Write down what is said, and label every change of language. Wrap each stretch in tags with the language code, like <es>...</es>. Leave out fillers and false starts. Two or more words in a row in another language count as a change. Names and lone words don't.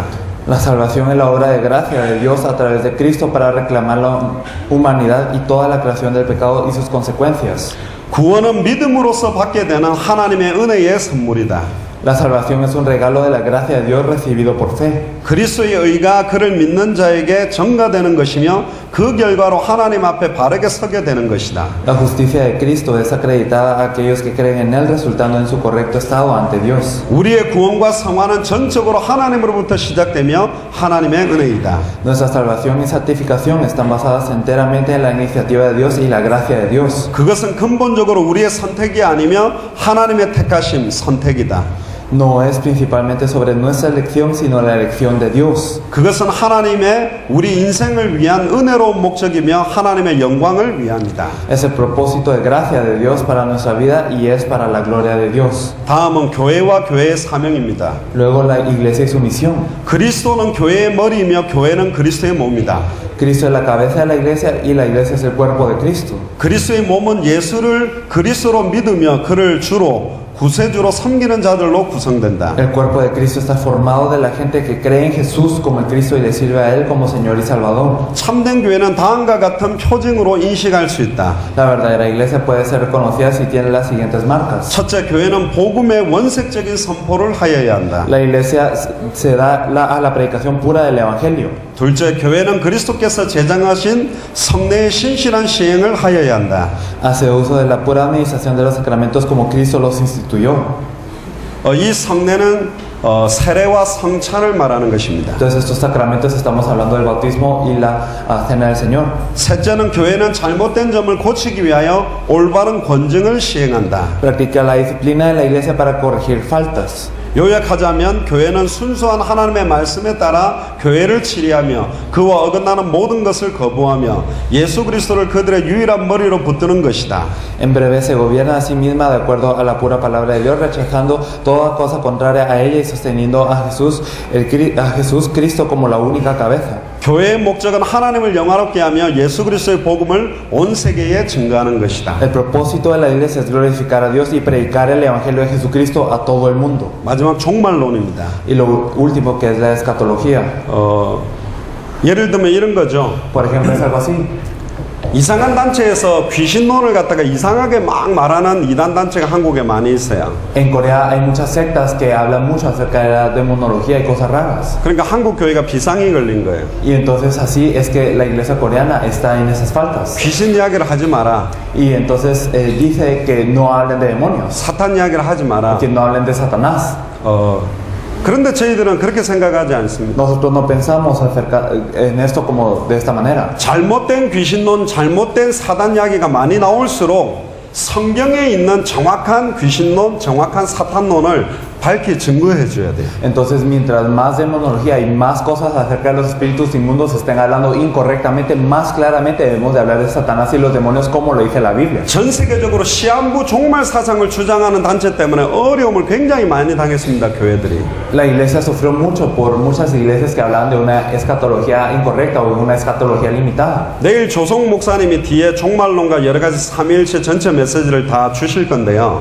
<es>La salvación es la obra de gracia de Dios a través de Cristo para reclamar la humanidad y toda la creación del pecado y sus consecuencias.</es> <ko>구원은 믿음으로써 받게 되는 하나님의 은혜의 선물이다.</ko> <es>La salvación es un regalo de la gracia de Dios recibido por fe.</es> <ko>그리스도의 의가 그를 믿는 자에게 전가되는 것이며 그 결과로 하나님 앞에 바르게 서게 되는 것이다.</ko> <es>La justicia de Cristo es acreditada a aquellos que creen en Él, resultando en su correcto estado ante Dios.</es> <ko>우리의 구원과 성화는 전적으로 하나님으로부터 시작되며 하나님의 은혜이다.</ko> <es>Nuestra salvación y santificación están basadas enteramente en la iniciativa de Dios y la gracia de Dios.</es> <ko>그것은 근본적으로 우리의 선택이 아니며 하나님의 택하심, 선택이다.</ko> <es>No es principalmente sobre nuestra elección, sino la elección de Dios.</es> <ko>그것은 하나님의 우리 인생을 위한 은혜로운 목적이며 하나님의 영광을 위함이다.</ko> <es>Es el propósito de gracia de Dios para nuestra vida y es para la gloria de Dios.</es> <ko>다음은 교회와 교회의 사명입니다.</ko> <es>Luego la iglesia y su misión.</es> <ko>그리스도는 교회의 머리이며 교회는 그리스도의 몸이다.</ko> <es>Cristo es la cabeza de la iglesia y la iglesia es el cuerpo de Cristo.</es> <ko>그리스도의 몸은 예수를 그리스도로 믿으며 그를 주로 구세주로 섬기는 자들로 구성된다.</ko> <es>El cuerpo de Cristo está formado de la gente que cree en Jesús como el Cristo y le sirve a Él como Señor y Salvador.</es> <ko>참된 교회는 다음과 같은 표징으로 인식할 수 있다.</ko> <es>La verdadera iglesia puede ser reconocida si tiene las siguientes marcas.</es> <ko>첫째, 교회는 복음의 원색적인 선포를 하여야 한다.</ko> <es>La iglesia se da a la predicación pura del Evangelio.</es> <ko>둘째, 교회는 그리스도께서 제정하신 성례의 신실한 시행을 하여야 한다.</ko> <es>Hace uso de la pura administración de los sacramentos como Cristo los instituyó.</es> <ko>이 성례는 세례와 성찬을 말하는 것입니다.</ko> <es>Entonces estos sacramentos estamos hablando del bautismo y la cena del Señor.</es> <ko>셋째는 교회는 잘못된 점을 고치기 위하여 올바른 권증을 시행한다.</ko> <es>Practica la disciplina de la iglesia para corregir faltas.</es> <ko>요약하자면 교회는 순수한 하나님의 말씀에 따라 교회를 치리하며 그와 어긋나는 모든 것을 거부하며 예수 그리스도를 그들의 유일한 머리로 붙드는 것이다.</ko> <es>En breve se gobierna a sí misma de acuerdo a la pura palabra de Dios, rechazando toda cosa contraria a ella y sosteniendo a Jesús Cristo como la única cabeza.</es> <ko>교회의 목적은 하나님을 영화롭게 하며 예수 그리스도의 복음을 온 세계에 증거하는 것이다.</ko> <es>El propósito de la iglesia es glorificar a Dios y predicar el evangelio de Jesucristo a todo el mundo.</es> <ko>마지막 종말론입니다.</ko> <es>Y lo último que es la escatología.</es> <ko>예를 들면 이런 거죠.</ko> <es>Por ejemplo, es algo así.</es> <ko>이상한 단체에서 귀신론을 갖다가 이상하게 막 말하는 이단 단체가 한국에 많이 있어요.</ko> <es>En Corea hay muchas sectas que hablan mucho acerca de la demonología y cosas raras.</es> <ko>그러니까 한국 교회가 비상이 걸린 거예요.</ko> <es>Y entonces así es que la iglesia coreana está en esas faltas.</es> <ko>귀신 이야기를 하지 마라.</ko> <es>Y entonces dice que no hablen de demonios,</es> <ko>사탄 이야기를 하지 마라.</ko> <es>que no hablen de Satanás.</es> <ko>그런데 저희들은 그렇게 생각하지 않습니다.</ko> <es>Nosotros no pensamos acerca en esto como de esta manera.</es> <ko>잘못된 귀신론, 잘못된 사단 이야기가 많이 나올수록 성경에 있는 정확한 귀신론, 정확한 사탄론을 밝히 증거해 줘야 돼요.</ko> <es>Entonces, mientras más demonología y más cosas acerca de los espíritus inmundos se estén hablando incorrectamente, más claramente debemos de hablar de Satanás y los demonios como lo dice la Biblia.</es> <ko>전 세계적으로 시한부 종말 사상을 주장하는 단체 때문에 어려움을 굉장히 많이 당했습니다. 교회들이.</ko> <es>La iglesia sufrió mucho por muchas iglesias que hablaban de una escatología incorrecta o de una escatología limitada.</es> <ko>내일 조성 목사님이 뒤에 종말론과 여러 가지 삼위일체 전체 메시지를 다 주실 건데요.</ko>